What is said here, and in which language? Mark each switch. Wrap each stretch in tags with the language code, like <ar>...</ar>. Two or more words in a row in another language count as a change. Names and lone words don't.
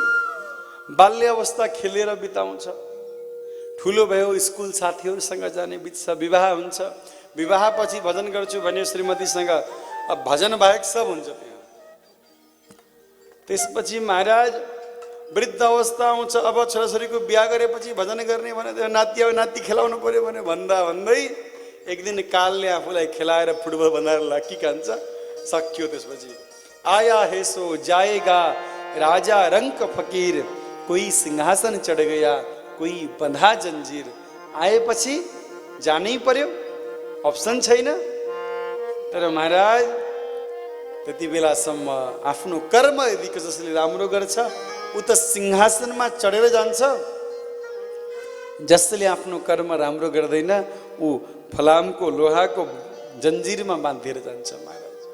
<ne>बाल्य अवस्था खेलेर बिताउँछ, ठुलो भयो स्कुल साथीहरूसँग जाने बित्छ, विवाह हुन्छ, विवाहपछि भजन गर्छु भने श्रीमतीसँग अब भजन बाहेक सब हुन्छ त्यहाँ। त्यसपछि महाराज वृद्ध अवस्था आउँछ, अब छोराछोरीको बिहा गरेपछि भजन गर्ने भने नाति अब नाति खेलाउनु पर्यो भने भन्दा भन्दै एक दिन कालले आफूलाई खेलाएर फुटबल बनाएर लाकी खान्छ, सक्यो।</ne> <hi>त्यसपछि आया है सो जाएगा राजा रंक फकीर, कोही सिंहासन चढ गया कोही बंधा जंजीर।</hi> <ne>आएपछि जानै पर्यो, अप्सन छैन। तर महाराज त्यति बेलासम्म आफ्नो कर्म यदि जसले राम्रो गर्छ उ त सिंहासनमा चढेर जान्छ, जसले आफ्नो कर्म राम्रो गर्दैन ऊ फलामको लोहाको जन्जिरमा बाँधिएर जान्छ महाराज।</ne>